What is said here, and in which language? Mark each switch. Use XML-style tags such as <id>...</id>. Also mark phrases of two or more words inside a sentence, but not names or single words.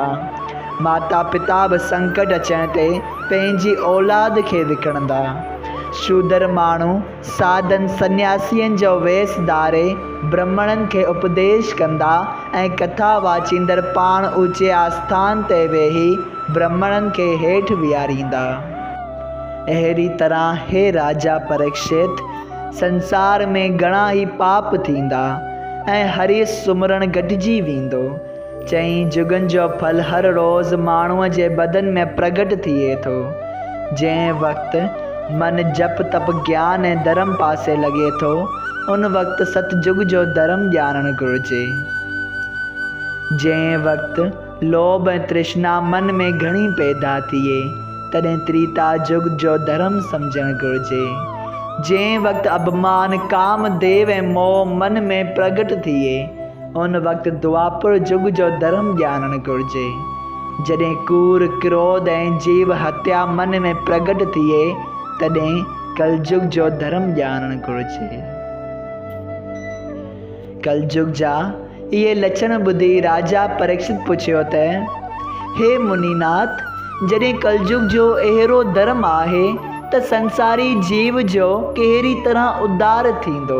<sd>माता पिता बि संकट अचण ते पंहिंजी औलाद खे विकिणंदा। शूदर माण्हू साधन सन्यासियुनि जो वेस धारे ब्राह्मणनि खे उपदेश कंदा ऐं कथा वाचींदड़ पाण ऊचे आस्थान ते वेही ब्राह्मणनि खे हेठि विहारींदा। अहिड़ी तरह हे राजा परीक्षित, संसार में घणा ई पाप थींदा ऐं हरि सुमरण घटिजी वेंदो। चईं जुगनि जो फल हर रोज़ माण्हूअ जे बदन में प्रगट थिए थो। जंहिं वक़्तु मन जप तप ज्ञान ऐं धर्म पासे लॻे थो उन वक़्तु सतयुग जो धर्म ॼाणणु घुरिजे। जंहिं वक़्तु लोभ ऐं तृष्णा मन में घणी पैदा थिए तॾहिं त्रेता युग जो धर्म सम्झणु घुरिजे। जंहिं वक़्तु अभिमान काम देव ऐं मोह मन में प्रगट थिए उन वक़्तु द्वापर युग जो धर्म ॼाणणु घुरिजे। जॾहिं कूड़ क्रोध ऐं जीव हत्या मन में प्रगट थिए तॾहिं कलयुग जो धर्म ॼाणणु घुरिजे। कलयुग जा इहे लक्षण ॿुधी राजा परीक्षित पुछियो त हे मुनीनाथ, जॾहिं कलयुग जो अहिड़ो धर्म आहे त संसारी जीव जो कहिड़ी तरह उद्धार थींदो।</sd>